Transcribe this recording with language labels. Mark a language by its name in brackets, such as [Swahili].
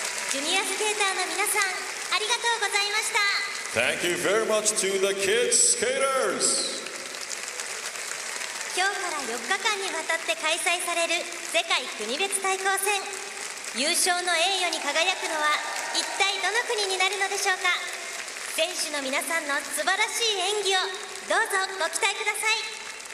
[Japanese] ジュニアスケーターの皆さん、ありがとうございました。 [English] Thank you very much to the kid skaters. [Japanese] 今日から4日間にわたって開催される世界国別対抗戦、優勝の栄誉に輝くのは一体どの国になるのでしょうか。選手の皆さんの素晴らしい演技をどうぞご期待ください。